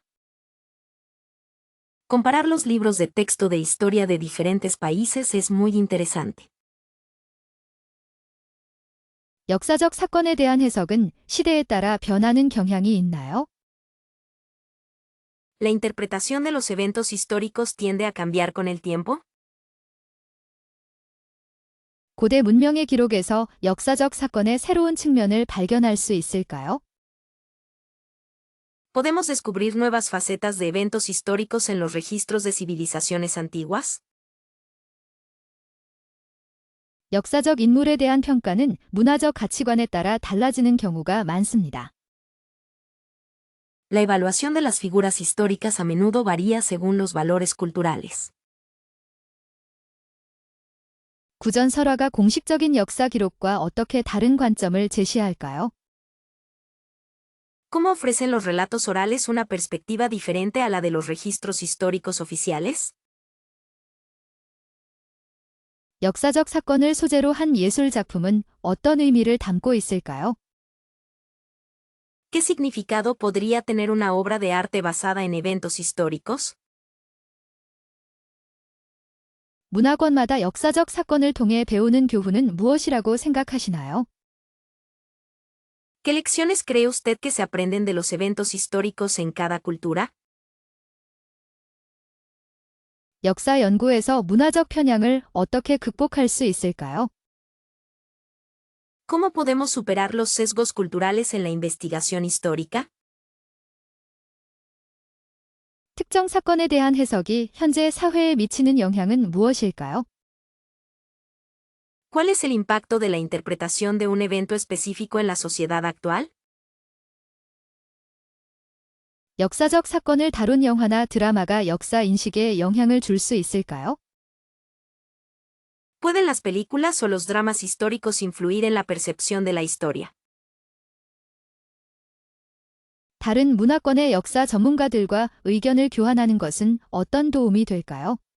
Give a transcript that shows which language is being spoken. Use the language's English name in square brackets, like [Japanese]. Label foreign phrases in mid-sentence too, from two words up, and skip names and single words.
[Spanish] Comparar los libros de texto de historia de diferentes países es muy interesante. [Korean] 역사적 사건에 대한 해석은 시대에 따라 변하는 경향이 있나요? [Spanish] ¿La interpretación de los eventos históricos tiende a cambiar con el tiempo? [Korean] 고대 문명의 기록에서 역사적 사건의 새로운 측면을 발견할 수 있을까요? [Spanish] ¿Podemos descubrir nuevas facetas de eventos históricos en los registros de civilizaciones antiguas? [Korean] 역사적 인물에 대한 평가는 문화적 가치관에 따라 달라지는 경우가 많습니다. [Spanish] La evaluación de las figuras históricas a menudo varía según los valores culturales. [Korean] 구전 설화가 공식적인 역사 기록과 어떻게 다른 관점을 제시할까요? [Spanish] ¿Cómo ofrecen los relatos orales una perspectiva diferente a la de los registros históricos oficiales? [Korean] 역사적 사건을 소재로 한 예술 작품은 어떤 의미를 담고 있을까요? [Spanish] ¿Qué significado podría tener una obra de arte basada en eventos históricos? [Korean] 문화권마다 역사적 사건을 통해 배우는 교훈은 무엇이라고 생각하시나요? [Spanish] ¿Qué lecciones cree usted que se aprenden de los eventos históricos en cada cultura? [Korean] 역사 연구에서 문화적 편향을 어떻게 극복할 수 있을까요? [Spanish] ¿Cómo podemos superar los sesgos culturales en la investigación histórica? [Korean] 특정 사건에 대한 해석이 현재 사회에 미치는 영향은 무엇일까요? [Spanish] ¿Cuál es el impacto de la interpretación de un evento específico en la sociedad actual? [Korean] 역사적 사건을 다룬 영화나 드라마가 역사 인식에 영향을 줄 수 있을까요? [Spanish] ¿Pueden las películas o los dramas históricos influir en la percepción de la historia? [Korean] 다른 문화권의 역사 전문가들과 의견을 교환하는 것은 어떤 도움이 될까요?